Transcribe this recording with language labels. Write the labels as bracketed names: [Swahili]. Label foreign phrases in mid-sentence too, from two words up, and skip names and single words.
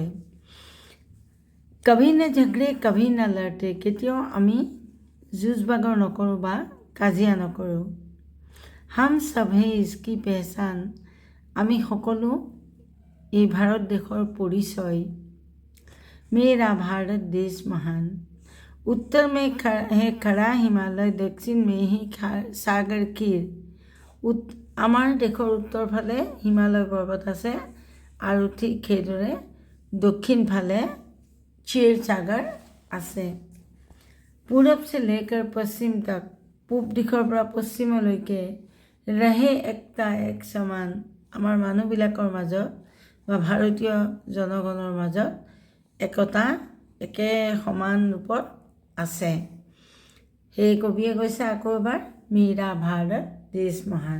[Hindi] कभी न झगड़े कभी न लड़ते, [Assamese] কেতিয়াও আমি যুঁজ বাগৰ নকৰোঁ বা কাজিয়া নকৰোঁ। [Hindi] हम सब हैं इसकी पहचान, [Assamese] আমি সকলো এই ভাৰত দেশৰ পৰিচয়। [Hindi] मेरा भारत देश महान, उत्तर में है खड़ा हिमालय, दक्षिण में ही सागर खीर। [Assamese] আমাৰ দেশৰ উত্তৰ ফালে হিমালয় পৰ্বত আছে আৰু ঠিক সেইদৰে দক্ষিণ ফালে ক্ষীৰ সাগৰ আছে। [Hindi] পূৰব से लेकर पश्चिम तक, [Assamese] পূব দিশৰ পৰা পশ্চিমলৈকে [Hindi] रहे एकता एक समान, [Assamese] আমাৰ মানুহবিলাকৰ মাজত বা ভাৰতীয় জনগণৰ মাজত একতা একে সমান ৰূপত আছে। সেই কবিয়ে কৈছে আকৌ এবাৰ, [Hindi] मेरा भारत देश महान।